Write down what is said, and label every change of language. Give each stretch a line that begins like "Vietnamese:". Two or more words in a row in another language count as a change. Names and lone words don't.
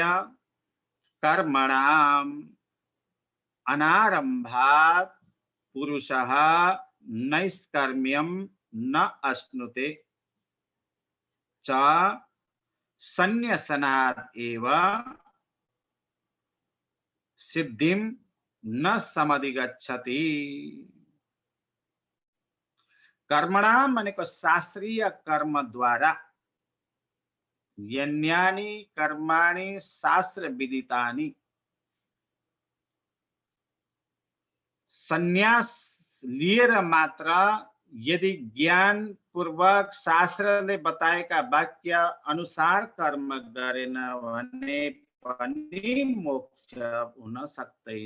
Sanskrit: कर्मणाम् अनारम्भात् पुरुषः नैष्कर्म्यं न अश्नुते च सन्न्यसनात् एव सिद्धिं न समधिगच्छति।
Nepali: कर्मणाम भनेको शास्त्रीय कर्मद्वारा,
Sanskrit: यन्यानि कर्माणि शास्त्र विदितानि,
Nepali: सन्यास लिएर मात्र यदि ज्ञान पूर्वक शास्त्रले बताएका वाक्य अनुसार कर्म गरेन भने पनि मोक्ष हुन सक्दैन।